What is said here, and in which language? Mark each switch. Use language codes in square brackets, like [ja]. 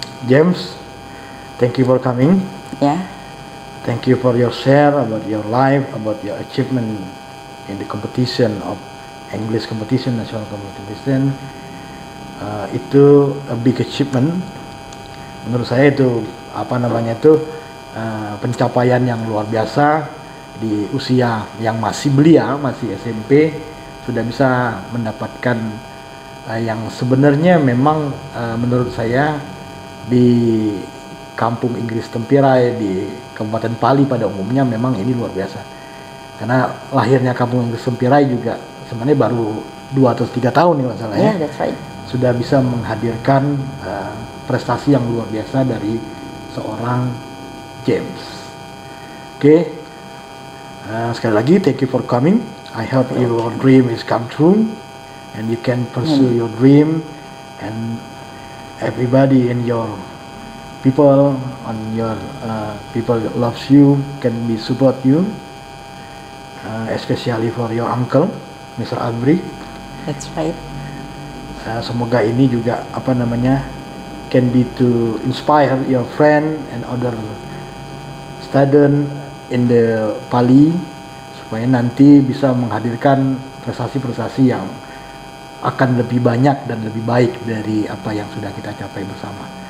[en] James, thank you for coming. Yeah. Thank you for your share about your life, about your achievement in the competition of English competition, national competition. [id] Itu [en] a big achievement. [id] Menurut saya itu apa namanya itu pencapaian yang luar biasa di usia yang masih belia, masih SMP, sudah bisa mendapatkan yang sebenarnya memang menurut saya di Kampung Inggris Tempirai, di Kabupaten Pali pada umumnya memang ini luar biasa. Karena lahirnya Kampung Inggris Tempirai juga sebenarnya baru 2 atau 3 tahun nih masalahnya. [en] Yeah, that's right. [id] Sudah bisa menghadirkan prestasi yang luar biasa dari seorang James. [en] Oke. [id] Sekali lagi [en] thank you for coming. I hope your dream is come true and you can pursue your dream, and everybody in your people on your people that loves you can be support you, especially for your uncle Mr. Abri. That's right. [id] Semoga ini juga [en] can be to inspire your friend and other student [id] in the Pali, supaya nanti bisa menghadirkan prestasi-prestasi yang akan lebih banyak dan lebih baik dari apa yang sudah kita capai bersama.